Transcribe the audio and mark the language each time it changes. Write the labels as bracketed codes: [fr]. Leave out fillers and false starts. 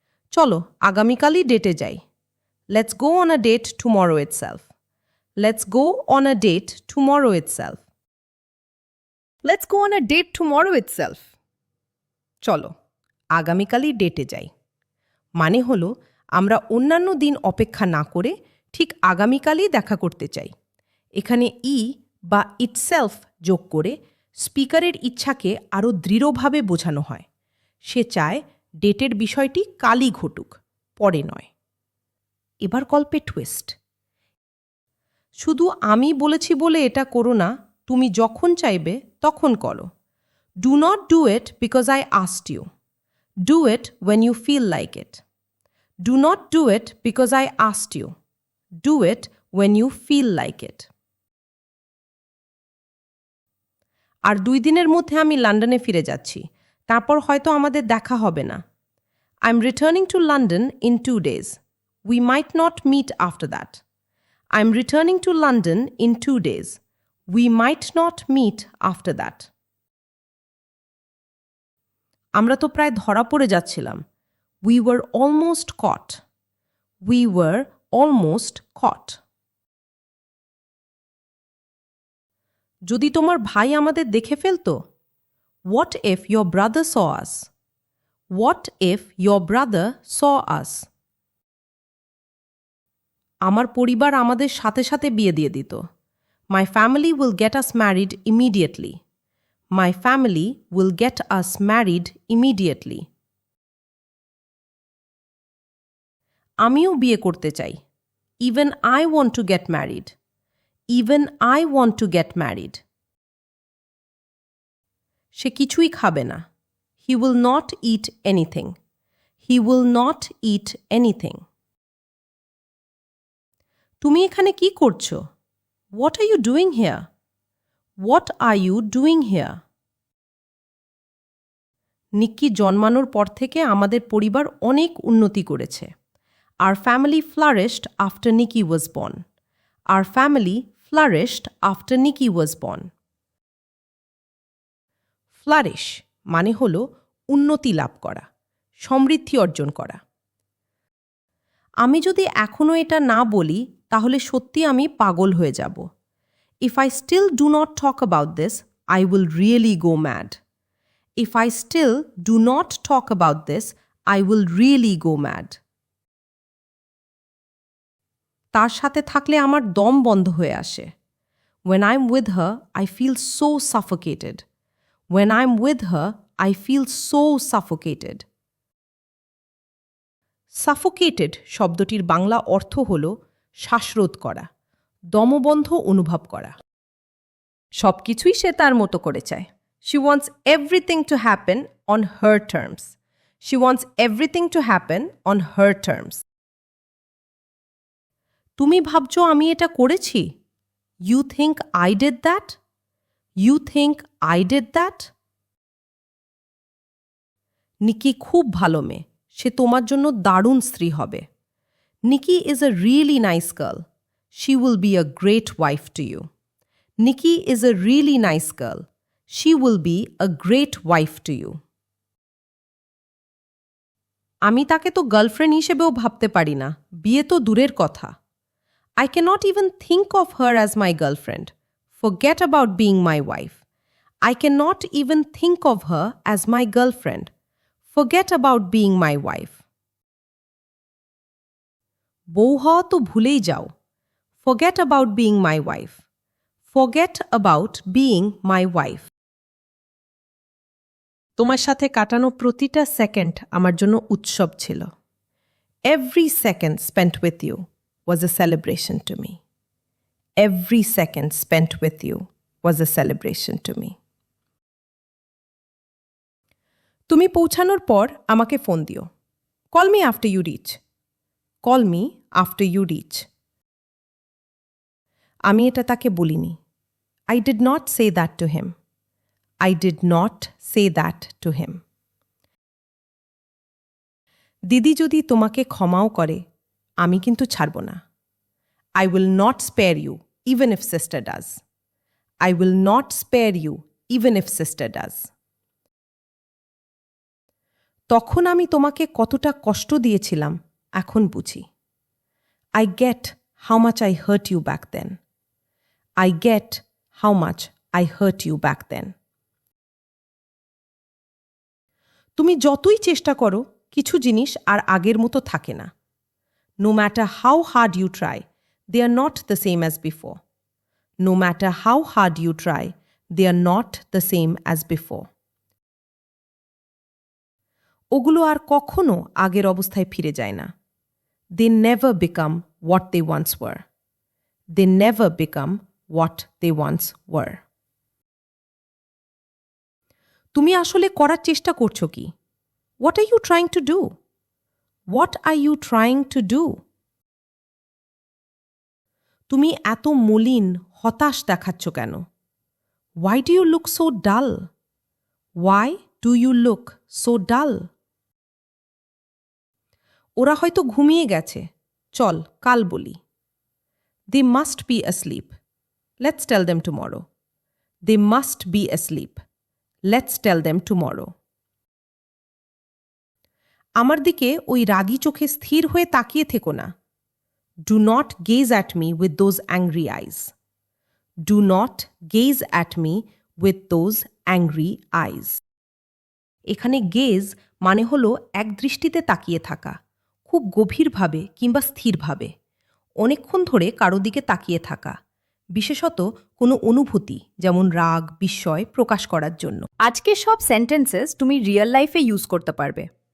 [bn] চলো আগামীকালই ডেটে যাই। [en] Let's go on a date tomorrow itself. Let's go on a date tomorrow itself. Let's go on a date tomorrow itself. [bn] চলো আগামীকালই ডেটে যাই। মানে হলো আমরা অন্যান্য দিন অপেক্ষা না করে ঠিক আগামীকালই দেখা করতে চাই। এখানে ই বা ইটসেলফ যোগ করে স্পিকারের ইচ্ছাকে আরও দৃঢ়ভাবে বোঝানো হয়। সে চায় ডেটের বিষয়টি কালই ঘটুক, পরে নয়। এবার গল্পে টুইস্ট। শুধু আমি বলেছি বলে এটা করো না, তুমি যখন চাইবে তখন করো। [en] Do not do it because I asked you. Do it when you feel like it. Do not do it because I asked you. Do it when you feel like it. [bn] আর 2 দিনের মধ্যে আমি লন্ডনে ফিরে যাচ্ছি, তারপর হয়তো আমাদের দেখা হবে না। [en] I am returning to London in 2 days. We might not meet after that. I am returning to London in 2 days. We might not meet after that. [bn] আমরা তো প্রায় ধরা পড়ে যাচ্ছিলাম। [en] We were almost caught. We were almost caught. [bn] যদি তোমার ভাই আমাদের দেখে ফেলতো? [en] What if your brother saw us? What if your brother saw us? [bn] আমার পরিবার আমাদের সাথে সাথে বিয়ে দিয়ে দিত। [en] My family will get us married immediately. My family will get us married immediately. [bn] আমিও বিয়ে করতে চাই। [en] Even I want to get married. Even I want to get married. [bn] সে কিছুই খাবে না। [en] He will not eat anything. He will not eat anything. [bn] তুমি এখানে কি করছো? [en] What are you doing here? What are you doing here? [bn] Nikki জন্মানোর পর থেকে আমাদের পরিবার অনেক উন্নতি করেছে। [en] Our family flourished after Nikki was born. Our family flourished after Nikki was born. [bn] Flourish মানে হলো উন্নতি লাভ করা, সমৃদ্ধি অর্জন করা। আমি যদি এখনও এটা না বলি তাহলে সত্যি আমি পাগল হয়ে যাব। [en] If I still do not talk about this, I will really go mad. If I still do not talk about this, I will really go mad. [bn] তার সাথে থাকলে আমার দম বন্ধ হয়ে আসে। [en] When I'm with her, I feel so suffocated. When I'm with her, I feel so suffocated. [bn] Suffocated শব্দটির বাংলা অর্থ হল শ্বাসরোধ করা, দমবন্ধ অনুভব করা। সবকিছুই সে তার মতো করে চায়। [en] She wants everything to happen on her terms. She wants everything to happen on her terms. [bn] তুমি ভাবছো আমি এটা করেছি? [en] You think I did that? You think I did that? [bn] নিকি খুব ভালো মেয়ে, সে তোমার জন্য দারুণ স্ত্রী হবে। [en] Nikki is a really nice girl. She will be a great wife to you. Nikki is a really nice girl. She will be a great wife to you. [bn] আমি তাকে তো গার্লফ্রেন্ড হিসেবেও ভাবতে পারি না, বিয়ে তো দূরের কথা। [en] I cannot even think of her as my girlfriend. Forget about being my wife. I cannot even think of her as my girlfriend. Forget about being my wife. [bn] বউ হওয়া তো ভুলেই যাও। [en] Forget about being my wife. Forget about being my wife. [bn] তোমার সাথে কাটানো প্রতিটা second আমার জন্য উৎসব ছিল। [en] Every second spent with you was a celebration to me. Every second spent with you was a celebration to me. [bn] তুমি পৌঁছানোর পর আমাকে ফোন দিও। [en] Call me after you reach. Call me after you reach. [bn] আমি এটা তাকে বলিনি। [en] I did not say that to him. I did not say that to him. [bn] দিদি যদি তোমাকে ক্ষমাও করে, আমি কিন্তু ছাড়ব না। [en] I will not spare you even if sister does. I will not spare you even if sister does. [bn] তখন আমি তোমাকে কতটা কষ্ট দিয়েছিলাম এখন বুঝি। [en] I get how much I hurt you back then. I get how much I hurt you back then. [bn] তুমি যতই চেষ্টা করো, কিছু জিনিস আর আগের মতো থাকে না। [en] No matter how hard you try, they are not the same as before. No matter how hard you try, they are not the same as before. [bn] ওগুলো আর কখনো আগের অবস্থায় ফিরে যায় না। [en] They never become what they once were. They never become what they once were. [bn] তুমি আসলে করার চেষ্টা করছো কি? [en] What are you trying to do? What are you trying to do? [bn] তুমি এত মলিন, হতাশ দেখাচ্ছ কেন? [en] Why do you look so dull? Why do you look so dull? [bn] ওরা হয়তো ঘুমিয়ে গেছে, চল কাল বলি। [en] They must be asleep. Let's tell them tomorrow. They must be asleep. Let's tell them tomorrow. [bn] আমার দিকে ওই রাগী চোখে স্থির হয়ে তাকিয়ে থেকো না। [en] Do not gaze at me with those angry eyes. Do not gaze at me with those angry eyes. [bn] এখানে গেজ মানে হলো এক দৃষ্টিতে তাকিয়ে থাকা, খুব গভীরভাবে কিংবা স্থিরভাবে, অনেকক্ষণ ধরে কারো দিকে তাকিয়ে থাকা, বিশেষত কোনো অনুভূতি যেমন রাগ, বিস্ময় প্রকাশ করার জন্য। আজকে সব সেন্টেন্সেস তুমি রিয়েল লাইফে ইউজ করতে পারবে।